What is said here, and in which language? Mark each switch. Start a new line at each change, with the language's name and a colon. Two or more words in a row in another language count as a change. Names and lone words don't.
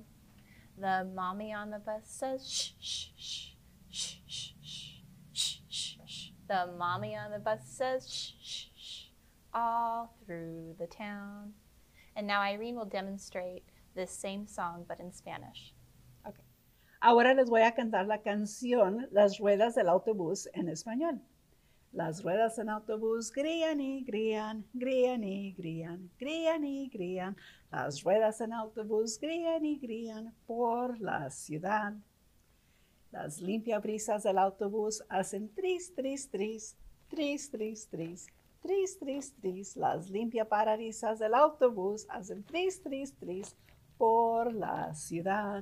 English: The mommy on the bus says, shh, shh, shh, shh, shh, shh, shh, shh, shh. The mommy on the bus says, shh, shh, shh, all through the town. And now Irene will demonstrate this same song, but in Spanish. Okay.
Spanish: Ahora les voy a cantar la canción Las ruedas del autobús en español. Las ruedas del autobús grían y grían, grían y grían, grían y grían. Las ruedas del autobús grían y grían por la ciudad. Las limpiabrisas del autobús hacen tris, tris, tris, tris, tris, tris, tris, tris, tris. Las limpiaparabrisas del autobús hacen tris, tris, tris por la ciudad.